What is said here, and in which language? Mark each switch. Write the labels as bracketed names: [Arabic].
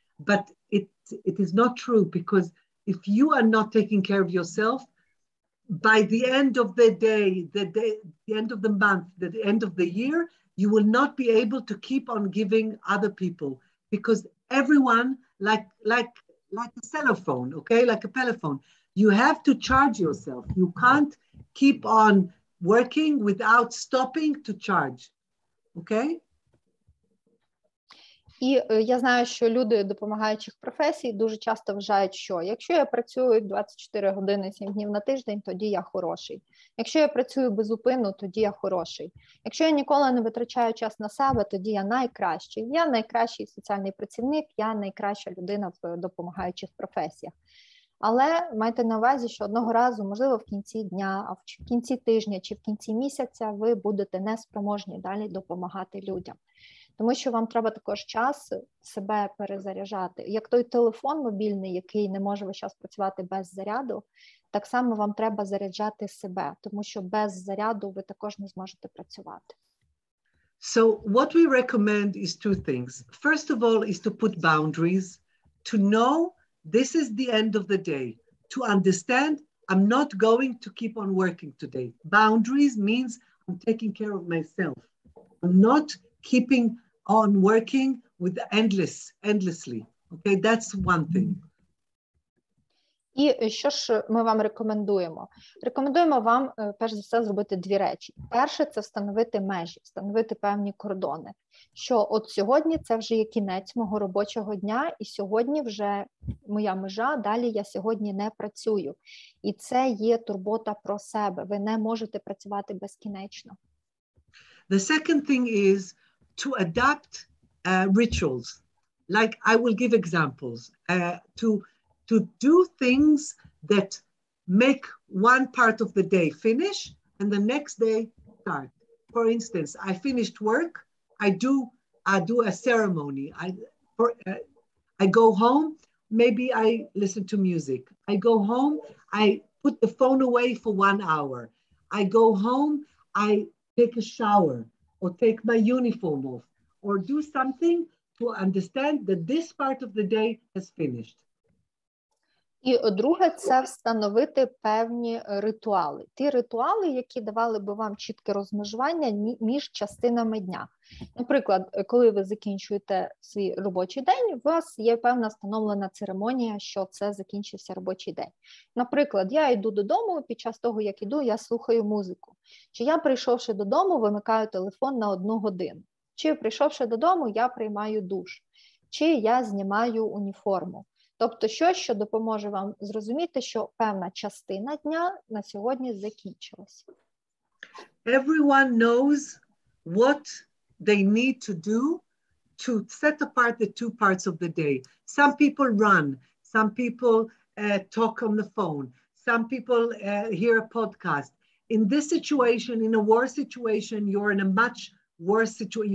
[English] But it is not true, because if you are not taking care of yourself, by the end of the day, the end of the month, the end of the year, you will not be able to keep on giving other people, because everyone, like a cell phone, okay, like a telephone, you have to charge yourself. You can't keep on working without stopping to charge, okay? [Ukrainian] І я знаю, що люди допомагаючих професій дуже часто вважають, що якщо я працюю 24 години 7 днів на тиждень, тоді я хороший. Якщо я працюю безупинно, тоді я хороший. Якщо я ніколи не витрачаю час на себе, тоді я найкращий. Я найкращий соціальний працівник, я найкраща людина в допомагаючих професіях. Але майте на увазі, що одного разу, можливо, в кінці дня, а в кінці тижня чи в кінці місяця ви будете неспроможні далі допомагати людям. Тому що вам треба також час себе перезаряджати. Як той телефон мобільний, який не може весь час працювати без заряду, так само вам треба заряджати себе, тому що без заряду ви також не зможете працювати. [English] So what we recommend is two things. First of all is to put boundaries, to know this is the end of the day, to understand I'm not going to keep on working today. Boundaries means I'm taking care of myself. I'm not keeping on working with endlessly. Okay, that's one thing. [Ukrainian] І що ж ми вам рекомендуємо? Рекомендуємо вам, перш за все, зробити дві речі. Перше – це встановити межі, встановити певні кордони. Що от сьогодні це вже є кінець мого робочого дня, і сьогодні вже моя межа, далі я сьогодні не працюю. І це є турбота про себе. Ви не можете працювати безкінечно. [English] The second thing is to adapt rituals. Like I will give examples, to do things that make one part of the day finish and the next day start. For instance, I finished work, I do a ceremony. I go home, maybe I listen to music. I go home, I put the phone away for 1 hour. I go home, I take a shower or take my uniform off or do something to understand that this part of the day has finished. [Ukrainian] І друге – це встановити певні ритуали. Ті ритуали, які давали би вам чітке розмежування між частинами дня. Наприклад, коли ви закінчуєте свій робочий день, у вас є певна встановлена церемонія, що це закінчився робочий день. Наприклад, я йду додому, під час того, як йду, я слухаю музику. Чи я, прийшовши додому, вимикаю телефон на 1 годину. Чи, прийшовши додому, я приймаю душ. Чи я знімаю уніформу. Тобто щось, що допоможе вам зрозуміти, що певна частина дня на сьогодні закінчилась. [English] Everyone knows what they need to do to set apart the two parts of the day. Some people run, some people talk on the phone, some people hear a podcast. In this situation, in a war situation, you're in a much worse situation.